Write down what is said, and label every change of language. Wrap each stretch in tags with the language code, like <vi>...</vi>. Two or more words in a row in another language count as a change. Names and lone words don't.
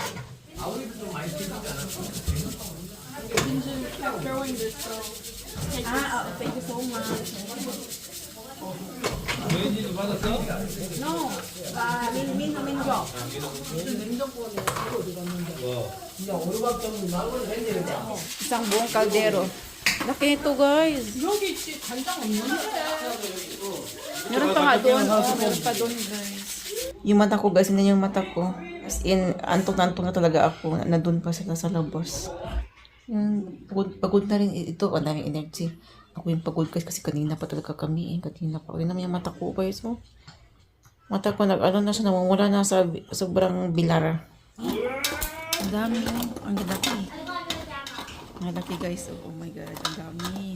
<ko>왠지도 받았어?</ko> <tl>Isang buong kaldero. Laki nito guys. Meron pa nga doon. Meron pa doon guys. Yung mata ko guys, hindi yung mata ko. As in, antok na talaga ako. Nandun pa sila sa labas. Yung pagod na rin ito. Ang daming energy. Ako yung pagod guys kasi kanina pa talaga kami. Kanina pa. Yun naman yung mata ko guys. Oh. Mata ko ano na siya. Namumula na sa sobrang bilar. Ang dami. Ang laki. Ang laki guys.</tl> <en>Oh my god.</en> <tl>Ang dami.</tl>